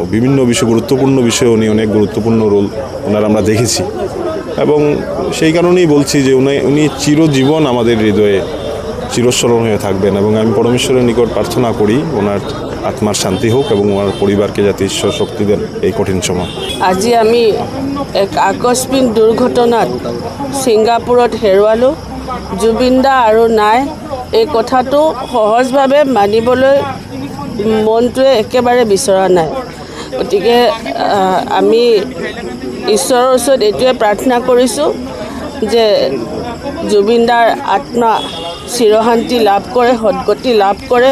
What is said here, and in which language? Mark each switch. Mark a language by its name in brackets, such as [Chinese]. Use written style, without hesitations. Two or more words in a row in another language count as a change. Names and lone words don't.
[Bangla] বিভিন্ন গুরুত্বপূর্ণ বিষয়ে উনি অনেক গুরুত্বপূর্ণ রোল ওনার আমরা দেখেছি, এবং সেই কারণেই বলছি যে উনি চিরজীবন আমাদের হৃদয়ে চিরস্মরণ হয়ে থাকবেন। এবং আমি পরমেশ্বরের নিকট প্রার্থনা করি ওনার আত্মার শান্তি হোক এবং ওনার পরিবারকে যাতে ঈশ্বর শক্তি দেন এই কঠিন সময়। [Assamese] আজি আমি এক আকস্মিক দুৰ্ঘটনাত ছিংগাপুৰত হেৰুৱালোঁ। জুবিন দা আৰু নাই, এই কথাটো সহজভাৱে মানিবলৈ মনটোৱে একেবাৰে বিচৰা নাই। গতিকে আমি ঈশ্বৰৰ ওচৰত এইটোৱে প্ৰাৰ্থনা কৰিছোঁ যে জুবিন দাৰ আত্মা চিৰশান্তি লাভ কৰে, সদ্গতি লাভ কৰে।